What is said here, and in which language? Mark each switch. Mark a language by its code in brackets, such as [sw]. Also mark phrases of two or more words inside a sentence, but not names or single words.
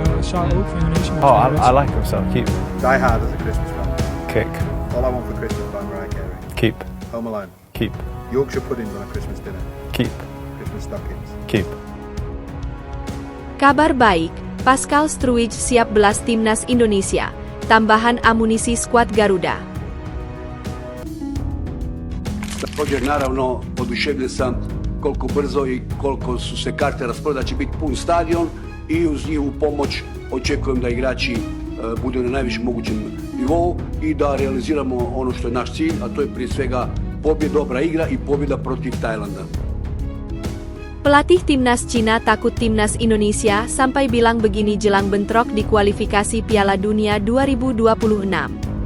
[en] shout out [nl] voor Indonesië. [en] Oh, I like him, so keep. Die Hard as a Christmas film. Kick. All I Want for Christmas by Mariah Carey. Keep. Home Alone. Keep. Yorkshire puddings on a Christmas dinner. Keep. Christmas stockings. Keep. [id] Kabar baik, Pascal Struwij siap belas timnas Indonesia. Tambahan amunisi skuad Garuda. [bs] Također, naravno, oduševljen sam koliko brzo i koliko su se karte rasprodale, da će biti pun stadion i uz njihovu pomoć očekujem da igrači budu na najvišem mogućem nivou i da realiziramo ono što je naš cilj, a to je prije svega pobjeda, dobra igra i pobjeda protiv Tajlanda. [id] Pelatih timnas Cina takut timnas Indonesia sampai bilang begini jelang bentrok di kualifikasi Piala Dunia 2026.